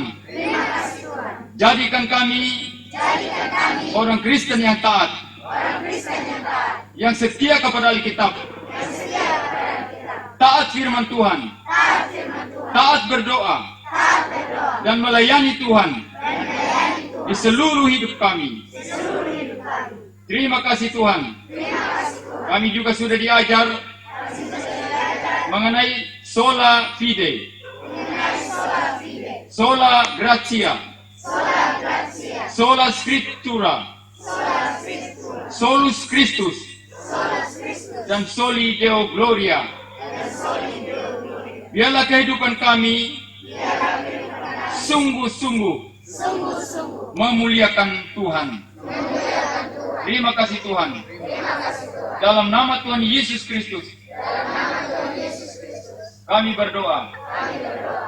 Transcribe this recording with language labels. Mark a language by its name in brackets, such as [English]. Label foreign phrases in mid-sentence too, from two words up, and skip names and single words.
[Indonesian] Jadikan kami orang Kristen yang taat, yang setia kepada Alkitab, taat firman Tuhan, taat berdoa, dan melayani Tuhan di seluruh hidup kami. Terima kasih Tuhan. Kami juga sudah diajar mengenai [Latin] sola fide, sola gratia, sola scriptura, solus Christus, [Indonesian] dan [Latin] soli Deo Gloria. [Indonesian] Biarlah kehidupan kami sungguh-sungguh memuliakan Tuhan. Terima kasih Tuhan. Dalam nama Tuhan Yesus Kristus, kami berdoa.